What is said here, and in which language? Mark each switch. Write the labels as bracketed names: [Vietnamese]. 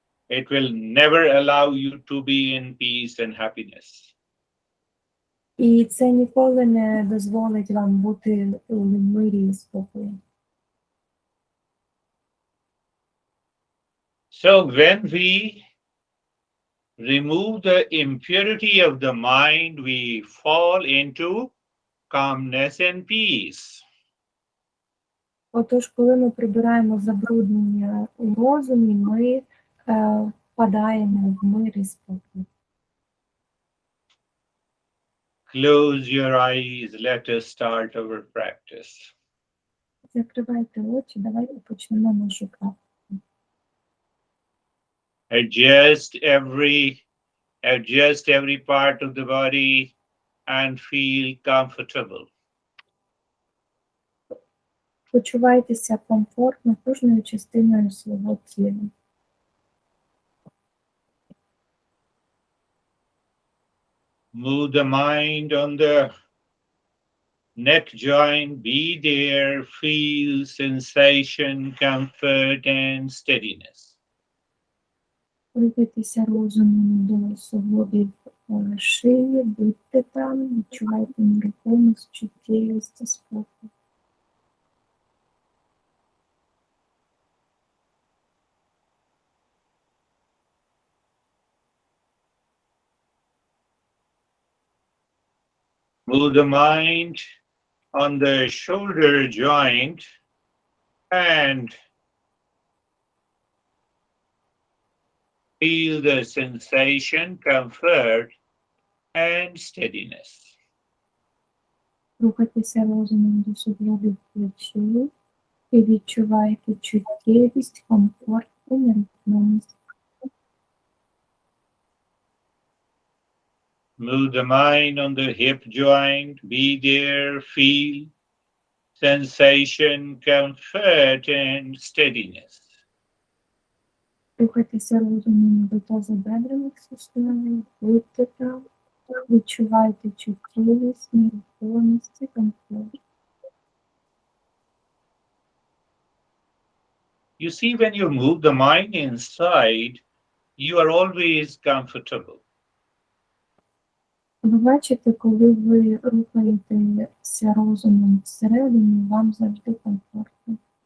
[English] It will never allow you to be in peace and happiness. [Ukrainian] І це ніколи не дозволить вам бути у мирі і спокої. [English] So when we remove the impurity of the mind, we fall into calmness and peace. [Ukrainian] Отож, коли ми прибираємо забруднення у розумі, ми впадаємо в мир і спокій. [English] Close your eyes, let us start our practice. [Ukrainian] Закривайте очі, давайте почнемо нашу практику. [English] Adjust every part of the body and feel comfortable. [Ukrainian] Почувайтеся комфортно кожною частиною свого тіла. [English] Move the mind on the neck joint. Be there. Feel sensation, comfort, and steadiness. [Ukrainian] Рухайтеся розумом до суглобів шиї, будьте там, відчувайте нерухомість, чуттєвість та спокій. [English] Move the mind on the shoulder joint and feel the sensation, comfort, and steadiness. [Ukrainian] Рухайтеся розумом до суглобів плечі і відчувайте чуттєвість, комфорт і нерухомість. [English] Move the mind on the hip joint. Be there. Feel sensation, comfort, and steadiness. [Ukrainian] Рухайтеся розумом до тазобедрених суставів, будьте там, відчувайте чуттєвість, нерухомість і комфорт. [English] You see, when you move the mind inside, you are always comfortable. [Ukrainian] Ви бачите, коли ви рухаєтеся розумом всередині, вам завжди комфортно.